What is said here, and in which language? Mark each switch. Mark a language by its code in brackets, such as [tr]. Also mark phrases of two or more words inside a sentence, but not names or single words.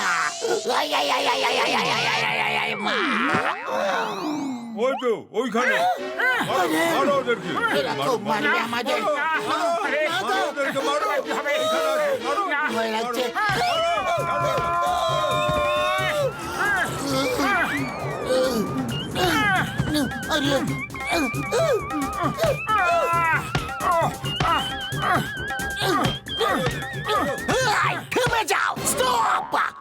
[bn] Ay, ay, ay, ay, ay, ay, ay, ay, ay, ay, ay, ma! ওই তো ওইখানে, মারো মারো ওদেরকে। এরকম মারবে আমাদের? আরে, মারো ওদেরকে, মারো। কি হবে? এখানে আসো, মারো। না। ভয় লাগছে। আরে থেমে যাও! স্টপ!